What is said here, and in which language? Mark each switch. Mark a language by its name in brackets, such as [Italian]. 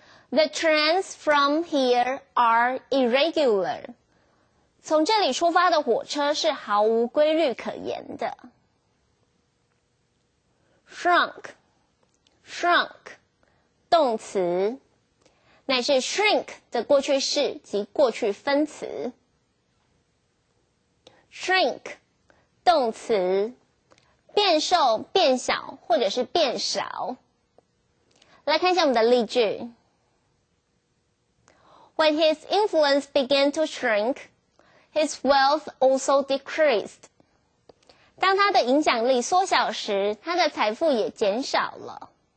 [English] The trains from here are irregular. [Chinese] 从这里出发的火车是毫无规律可言的。 Shrunk 动词，乃是 shrink 的过去式及过去分词。 Shrink 动词，变瘦、变小或者是变少。来看一下我们的例句。 [English] When his influence began to shrink, his wealth also decreased. [Chinese] 当他的影响力缩小时，他的财富也减少了。